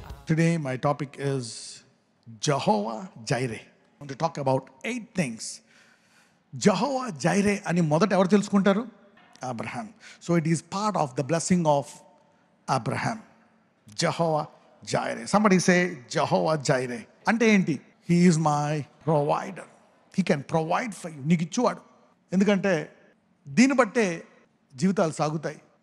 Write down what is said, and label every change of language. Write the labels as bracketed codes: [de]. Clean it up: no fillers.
[en] Today, my topic is Jehovah Jireh. I want to talk about 8 things. [te] Jehovah Jireh అని మొదట ఎవరు తెలుసుకుంటారు? Abraham. [en] So it is part of the blessing of Abraham. Jehovah Jireh. Somebody say Jehovah Jireh. [te] అంటే ఏంటి? [en] He is my provider. He can provide for you. [te] నీకు ఇచ్చేవాడు. ఎందుకంటే దీన్ని బట్టే జీవితాలు సాగుతాయి.